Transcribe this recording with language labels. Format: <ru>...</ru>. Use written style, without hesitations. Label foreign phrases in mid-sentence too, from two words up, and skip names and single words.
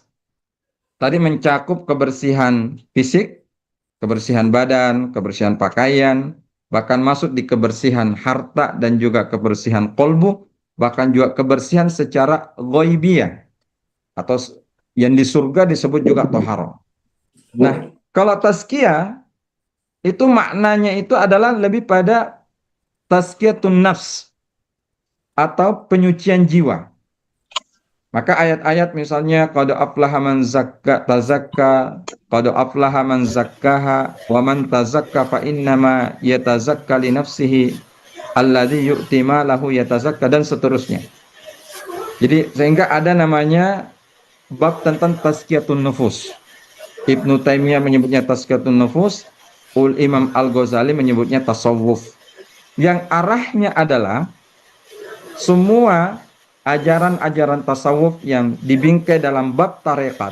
<id>Tadi mencakup kebersihan fisik, kebersihan badan, kebersihan pakaian, bahkan masuk di kebersihan harta dan juga kebersihan kolbu, bahkan juga kebersihan secara ghaibiyah atau yang di surga disebut juga tohara. Nah, Kalau tazkiyah itu maknanya itu adalah lebih pada</id> <ar>تزكية النفس</ar> <id>atau penyucian jiwa. Maka ayat-ayat misalnya</id> <ar>قد أفلح من تزكى قد أفلح من زكاها ومن تزكى فإنما يتزكى لنفسه الذي يؤتي ماله يتزكى</ar> <id>dan seterusnya. Jadi sehingga ada namanya bab tentang</id> <ar>تزكية النفوس.</ar> <id>Ibnu Taimiyah menyebutnya</id> <ar>تزكية النفوس,</ar> <id>Imam Al-Ghazali menyebutnya tasawuf. Yang arahnya adalah semua ajaran-ajaran tasawuf yang dibingkai dalam bab tarekat.</id>